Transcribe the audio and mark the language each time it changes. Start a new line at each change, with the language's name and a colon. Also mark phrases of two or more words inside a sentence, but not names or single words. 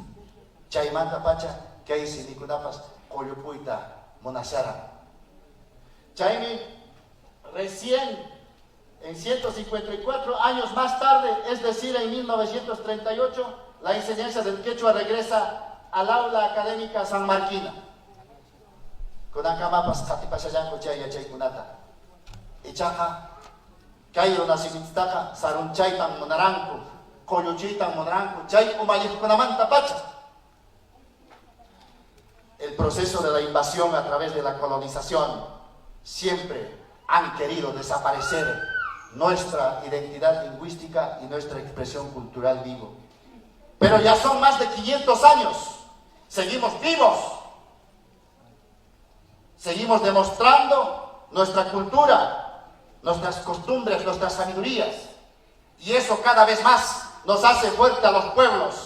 Quechua: Chaymanta pacha kay simikunapas qollupuyta munasharan.
Spanish: Chaymi recién en 154 años más tarde, es decir, en 1938, la enseñanza del quechua regresa al aula académica sanmarquina.
Quechua: Kunakamapas qatipashallanku chay yachaykunata. Ichaqa kay runasimintaqa sarunchaytan munaranku, qolluchiytan munaranku, chay umalliqkunamanta pacha.
Spanish: El proceso de la invasión a través de la colonización siempre han querido desaparecer nuestra identidad lingüística y nuestra expresión cultural vivo. Pero ya son más de 500 años, seguimos vivos, seguimos demostrando nuestra cultura, nuestras costumbres, nuestras sabidurías, y eso cada vez más nos hace fuerte a los pueblos.